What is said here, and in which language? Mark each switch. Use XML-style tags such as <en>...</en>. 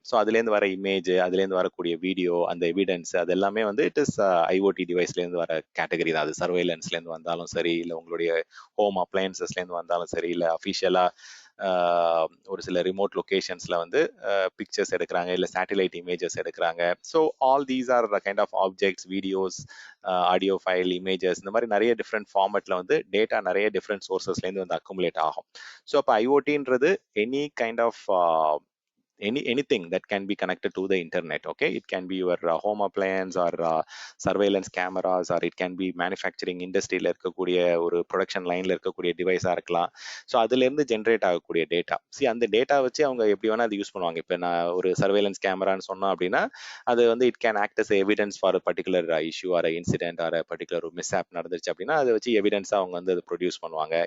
<ta>So அதுலேருந்து வர image, அதுலேருந்து வரக்கூடிய வீடியோ, அந்த எவிடன்ஸ், அது எல்லாமே வந்து இட் இஸ் ஐஓடி டிவைஸ்லேருந்து வர கேட்டகரி தான். அது சர்வேலன்ஸ்லேருந்து வந்தாலும் சரி, இல்லை உங்களுடைய ஹோம் அப்ளையன்சஸ்லேருந்து வந்தாலும் சரி, இல்லை அஃபிஷியலாக ஒரு சில ரிமோட் லொகேஷன்ஸ்ல வந்து பிக்சர்ஸ் எடுக்கிறாங்க, இல்லை சேட்டிலைட் இமேஜஸ் எடுக்கிறாங்க. So</ta> <en>all these are kind of</en> <ta>objects, videos, audio file, images, இந்த மாதிரி நிறைய டிஃப்ரெண்ட் ஃபார்மேட்ல வந்து டேட்டா நிறைய டிஃப்ரெண்ட் சோர்சஸ்லேருந்து வந்து அக்குமுலேட் ஆகும். ஸோ அப்போ ஐஓடின்றது</ta> <en>Any kind of anything that can be connected to the internet. Okay, it can be your home appliance or surveillance cameras, or it can be manufacturing industryல</en> <ta>இருக்கக்கூடிய ஒரு production லைன்ல இருக்கக்கூடிய டிவைஸா இருக்கலாம். So அதுல இருந்து ஜென்ரேட் ஆகக்கூடிய டேட்டா, அந்த டேட்டா வச்சு அவங்க எப்படி வேணா அது யூஸ் பண்ணுவாங்க. இப்போ நான் ஒரு சர்வேலன்ஸ் கேமரான்னு சொன்னோம் அப்படின்னா அது வந்து</ta> <en>it can act as evidence for particular issue or incident or particular mishap</en> <ta>நடந்துருச்சு அப்படின்னா அதை வச்சு எவிடன்ஸா அவங்க வந்து அதை ப்ரொடியூஸ் பண்ணுவாங்க.</ta>